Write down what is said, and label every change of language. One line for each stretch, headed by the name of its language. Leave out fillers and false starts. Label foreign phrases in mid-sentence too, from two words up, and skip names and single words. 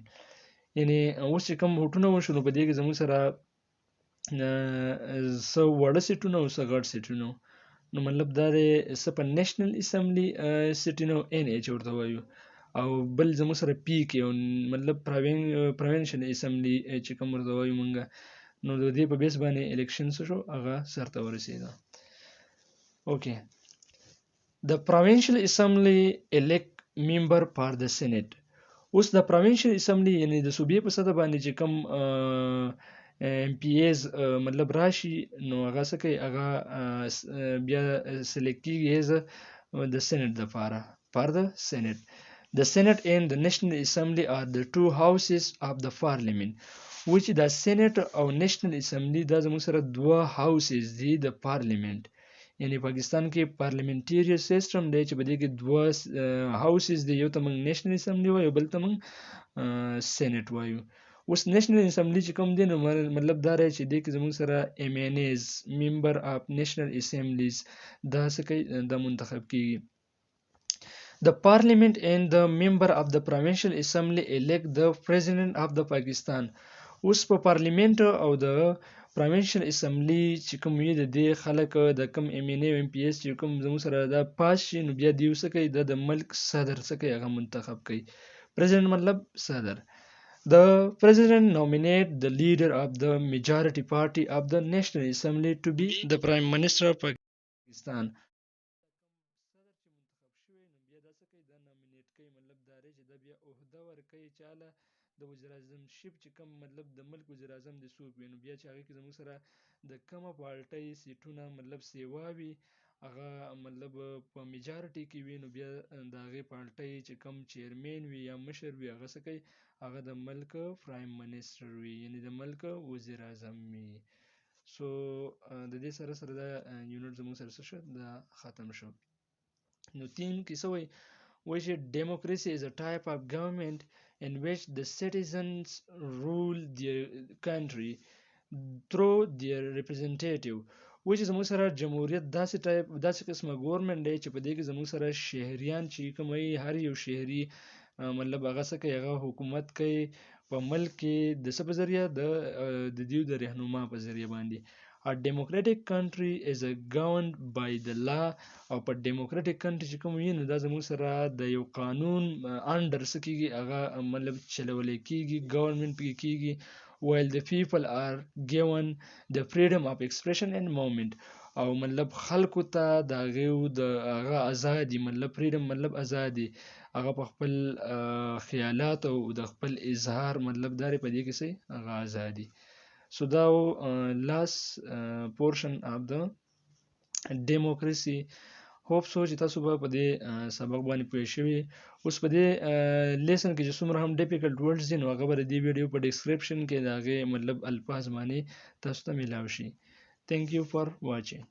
Pashto: یعنې اوس چې کوم ووټونه وشو نو په دې کې زموږ سره څه وړه سیټونه او څه غټ سیټونه، نو مطلب دا دی څه په
English: national assembly
Pashto: سیټونه ان ایچ ورته وایو، او بل زموږ سره پی کې او مطلب
English: provincial assembly
Pashto: چې کوم ورته وایو مونږه، نو د دې په بیس باندې الیکشن څه شو هغه سرته ورسېده.
English: اوکې، د provincial assembly elect member for the senate.
Pashto: اوس د
English: provincial assembly
Pashto: یعنی د صوبې په سطح باندې چې کوم ایم پی ایز مطلب راشي نو هغه څه کوي، هغه بیا سلیکټ کېږي ایز د سینټ دپاره فار د سینټ.
English: The Senate and the National Assembly are the two houses of the parliament. which the Senate
Pashto: او
English: National Assembly
Pashto: دا زموږ سره دوه houses دي د پارلیمنت. یعنی پاکستان کې
English: parliamentary system
Pashto: دی چې په دې کې دوه houses دي، یو ته موږ
English: national assembly
Pashto: وایو بل ته موږ سینټ وایو. اوس
English: national assembly
Pashto: چې کوم دی نو مطلب دا دی چې دې کې زموږ سره
English: MNAs member of national assemblies
Pashto: دا څه کوي، دا منتخب کیږي.
English: The parliament and the member of the provincial assembly elect the president of the Pakistan.
Pashto: اوس په پارلیمنت او د
English: provincial assembly
Pashto: چې کوم وي د دې خلک د کوم ایم این ای او ایم پی ایس چې کوم زموږ سره دا پاس شي نو بیا دیو څه کوي، د ملک صدر څه کوي هغه منتخب کوي. پریزیډنټ مطلب صدر.
English: The president nominate the leader of the majority party of the national assembly to be the prime minister of Pakistan.
Pashto: د وزیراعظم شپ چې کوم مطلب د ملک وزیراعظم د څوک وي نو بیا چې هغې کې زموږ سره د کومه پارټۍ سیټونه مطلب سیوا وي هغه مطلب په میجارټي کې وي نو بیا د هغې پارټۍ چې کوم چیرمین وي یا مشر وي هغه څه کوي، هغه د ملک
English: prime minister
Pashto: وي، یعنی د ملک وزیراعظم وي. سو د دې سره سره دا یونټ زموږ سره څه شو، دا ختم شو. نو تیم کې څه وایي،
English: which democracy is a type of government in which the citizens rule their country through their representative.
Pashto: which زموږ سره جمهوریت داسې قسمه ګورنمنټ دی چې په دې کې زموږ سره شهریان چې کوم وي، هر یو شهري مطلب هغه څه کوي، هغه حکومت کوي په ملک کې د څه په ذریعه، د دیو د رهنما په ذریعه باندې.
English: A democratic country is governed by the law.
Pashto: او په
English: democratic country
Pashto: چې کوم وي نو دا زموږ سره د یو قانون انډر څه کېږي، هغه مطلب چلولی کېږي، ګورنمنټ پکې کېږي.
English: while the people are given the freedom of expression and movement.
Pashto: او مطلب خلکو ته د هغه ازادي مطلب فریډم مطلب ازادي، هغه په خپل خیالات او د خپل اظهار مطلب داري په دې کې سي هغه ازادي.
English: So دا last portion of the democracy. hope so
Pashto: چې تاسو به په دې سبق باندې پوه شوي. اوس په دې لیسن کې چې څومره هم
English: difficult words
Pashto: دي نو هغه به د دې ویډیو په ډسکرپشن کې د هغې مطلب الفاظ باندې تاسو ته میلاو شي.
English: Thank you for watching.